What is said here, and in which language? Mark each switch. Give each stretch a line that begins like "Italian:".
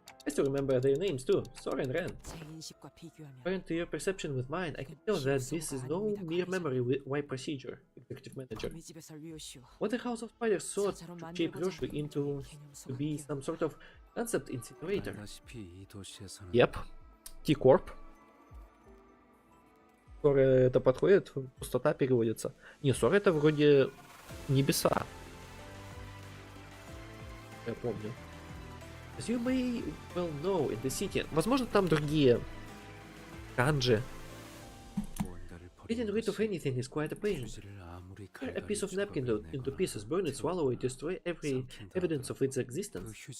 English: I still remember their names too, Sora and Ren. According to your perception with mine, I can tell that this is no mere memory wipe procedure, Executive Manager. What the House of Spiders sought to shape Roshu into to be some sort of concept incinerator. Yep. T-Corp.
Russian: Сора это подходит, пустота переводится. Не, Сора это вроде небеса. Я помню.
English: As you may well know, in the city,
Russian: возможно, там другие канджи.
English: Getting rid of anything is quite a pain. Tear a piece of napkin into pieces, burn it, swallow it, destroy every evidence of its existence.